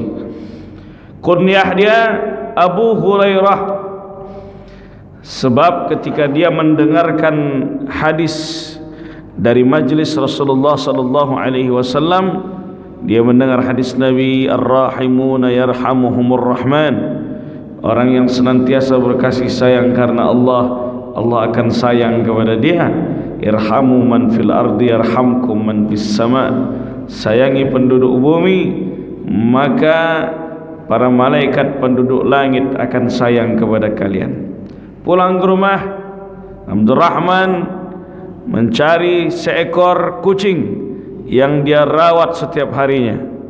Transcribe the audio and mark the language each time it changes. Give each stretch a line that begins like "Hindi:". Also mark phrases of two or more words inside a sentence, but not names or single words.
Indonesian: Kunyah dia Abu Hurairah, sebab ketika dia mendengarkan hadis dari majlis Rasulullah
Arabic: صلى الله عليه وسلم,
Indonesian: dia mendengar hadis Nabi,
Arabic: الراحمون يرحمهم الرحمن,
Indonesian: orang yang senantiasa berkasih sayang karena Allah, Allah akan sayang kepada dia.
Arabic: ارحموا من في الأرض يرحمكم من في السماء,
Indonesian: sayangi penduduk bumi, maka para malaikat penduduk langit akan sayang kepada kalian. Pulang ke rumah, Abdurrahman mencari seekor kucing yang dia rawat setiap harinya.